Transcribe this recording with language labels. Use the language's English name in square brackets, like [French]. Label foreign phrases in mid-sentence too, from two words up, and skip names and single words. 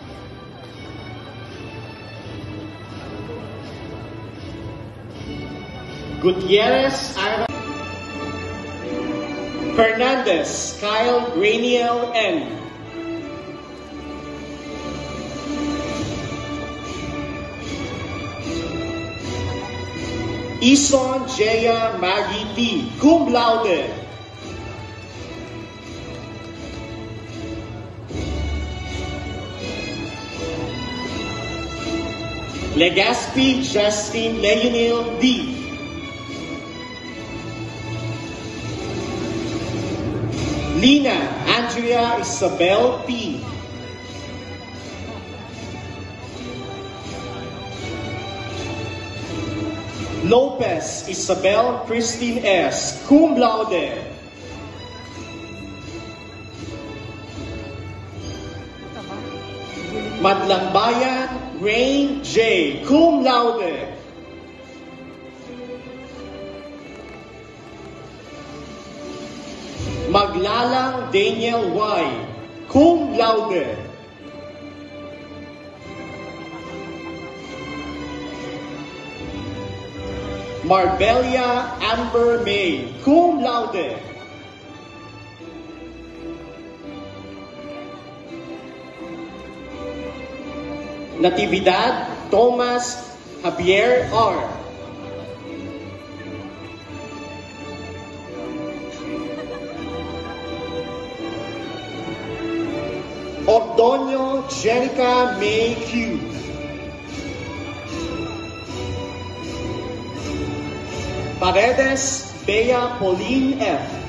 [English] Gutierrez Ira. Fernandez Kyle Rainiel N. Ison Jaya Maggie T. Cum laude. Legaspi Justin Leonel D. Lina Andrea Isabel P. Lopez Isabel Christine S. Cum laude. Madlangbayan Rain J. Cum laude. Maglalang Daniel Y. Cum laude. Marbella Amber May. Cum laude. Natividad Thomas Javier R. Ordonio Jenica May Q. Paredes Bea Pauline F.